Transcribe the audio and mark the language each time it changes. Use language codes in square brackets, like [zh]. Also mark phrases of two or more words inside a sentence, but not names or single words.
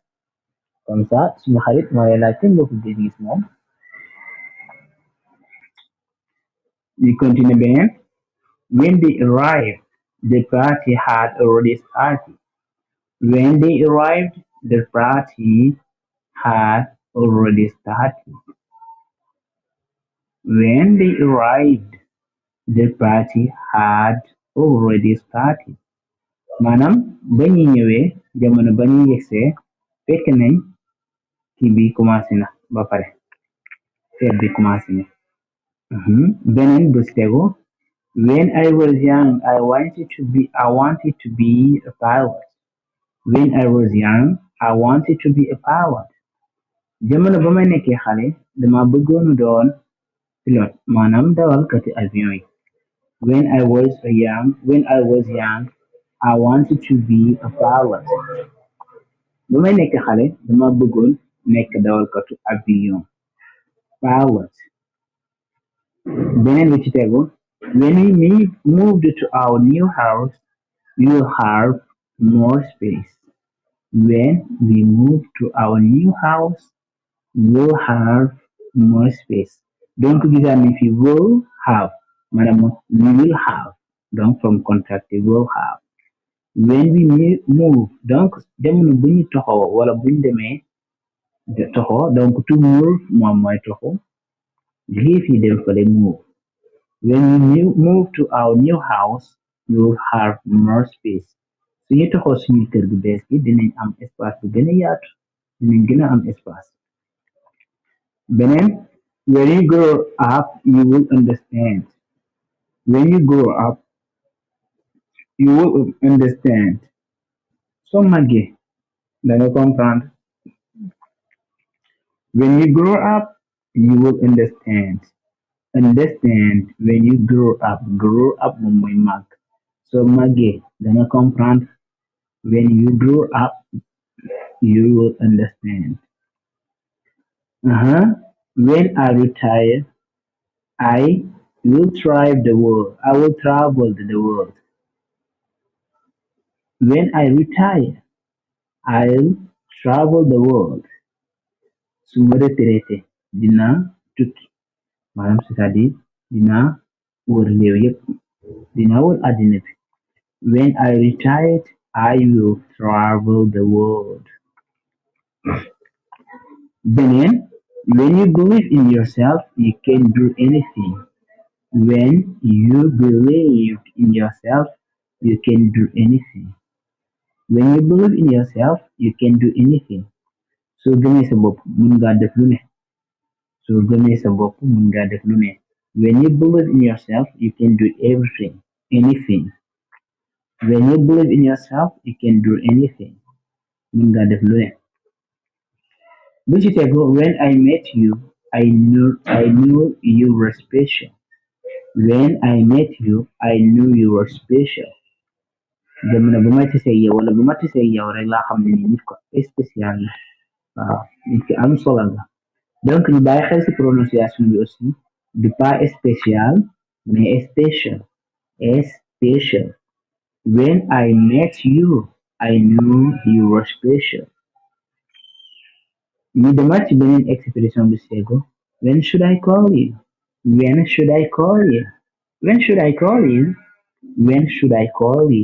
[fr] Comme ça [wo] suma xarit mooy laaj kañ nga ko gëj a gis moom. [en] We continue beneen. When they arrived, the party had already started. When they arrived, the party had already started. When they arrived, the party had already started. [wo] maanaam ba ñu ñëwee jamono ba ñu yegsee fekk nañ kii bi commencé na ba pare feet bi commencé na. Beneen bu si tegu, [en] when I was young I wanted to be a pilot. When I was young I wanted to be a pilot. [wo] Jamono ba ma nekkee xale dama bëggoon doon pilote maanaam dawalkati avion yi. [en] When I was young I wanted to be a pilot. [wo] Ba may nekk xale dama bëggoon nekk dawalkatu avion pilot. Beneen bi ci tegu, [en] when we moved to our new house we will have more space. When we move to our new house will have more space. [wo] Donc gisaan ni fi [en] will have maanaam we will have donc from contract will have. When we move [wo] donc jamono bu ñu toxoo wala bu ñu demee toxoo donc [en] to move [wo] moom mooy toxoo lii fi dem fale move. [en] When we move to our new house we will have more space. [wo] Suñu toxoo suñu kër gu bees gi dinañ am espace bu gën a yaatu dinañ gën a am espace. Beneen, [en] when you grow up, you will understand. When you grow up, you will understand. [wo] So màggee danga comprendre. [en] When you grow up, you will understand. Understand when you grow up. Grow up [wo] moom mooy màgg. So màggee danga comprendre. [en] When you grow up, you will understand. When I retire, I will travel the world. I will travel the world. When I retire, I'll travel the world. [wo] Su ma retraité dinaa tukki maanaam [fr] c'est-à-dire [wo] dinaa wër réew yépp dinaa wër àddina bi. [en] When I retired, I will travel the world. Beneen, when you believe in yourself, you can do anything. When you believe in yourself, you can do anything. When you believe in yourself, you can do anything. [wo] Soo gëmee sa bopp mun ngaa def lu ne. Soo gëmee sa bopp mun ngaa def lu ne. [en] When you believe in yourself, you can do everything, anything. When you believe in yourself, you can do anything. [wo] Mun ngaa def lu ne. Bu ci tegu, [en] when I met you, I knew you were special. When I met you, I knew you were special. [wo] Jamono bu ma tasee yow wala bu ma tasee yow rek laa xam ne ni nit ko spécial la. Waaw nit ki am solo la. Donc ñu bàyyi xel ci prononciation bi [fr] aussi du pas spécial mais [wo] special. [en] Special. When I met you, I knew you were special. [wo] ñu demaat ci beneen expression bi seego. [en] When should I call you? When should I call you? When should I call you? When should I call you?